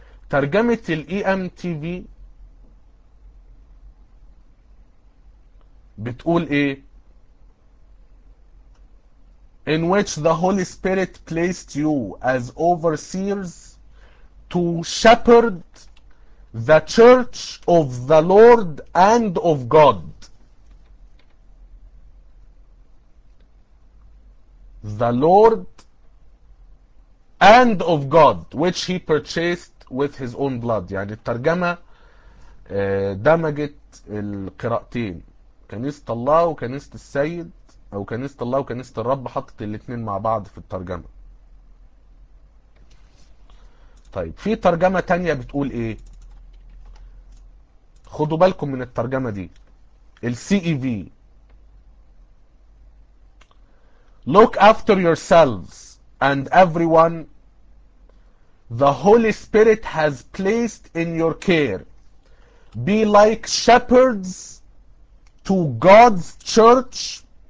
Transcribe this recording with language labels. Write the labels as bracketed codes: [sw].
[ar] ترجمة الاي ام تي في بتقول ايه؟ [en] in which the Holy Spirit placed you as overseers to shepherd the church of the Lord and of God. The Lord and of God which he purchased with his own blood. [ar] يعني الترجمة دمجت القراءتين، كنيسة الله وكنيسة السيد، أو كنيسة الله وكنيسة الرب، حطت الاتنين مع بعض في الترجمة. طيب في ترجمة تانية بتقول ايه؟ خدوا بالكم من الترجمة دي، الـ CEV. [en] Look after yourselves and everyone the Holy Spirit has placed in your care. Be like shepherds to God's church.